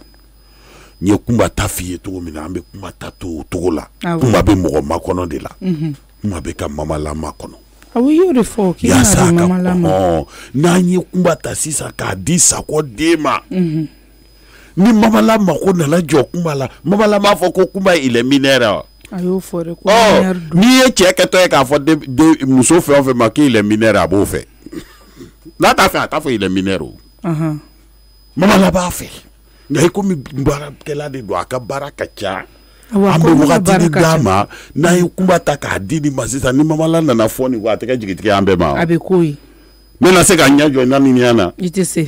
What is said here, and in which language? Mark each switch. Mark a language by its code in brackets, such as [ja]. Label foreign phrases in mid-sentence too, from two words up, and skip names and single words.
[bm] n ye kunba ta f'i ye cogo min na an bɛ kunba ta to o cogo la kunba bɛ mɔgɔ makɔnɔ de la kunba bɛ ka mamala makɔnɔ awɔ i y'o de fɔ k'i bɛna don mamala ma n'an ye kunba ta sisan k'a di Sakɔ den ma ni mamala mako nana jɔ kunba la mamala m'a fɔ ko kunba [fr] il est mineur [bm] a y'o fɔ de ko n'i ye cɛ kɛtɔ ye k'a fɔ muso fɛn o fɛn ma k'i [fr] il est mineur [bm] a b'o fɛ n'a t'a fɛ a t'a fɔ [fr] il est mineur [bm] o mamala b'a fɛ nka i komi baarakɛla de don a ka baara ka ca an bɛ wagati de d'a ma n'an ye kunba ta k'a di nin ma sisan ni mamala nana fɔ nin ko a tɛ kɛ jigitigɛ an bɛɛ ma a bɛ k'o ye ne na se ka ɲɛ jɔ naani nin na i tɛ se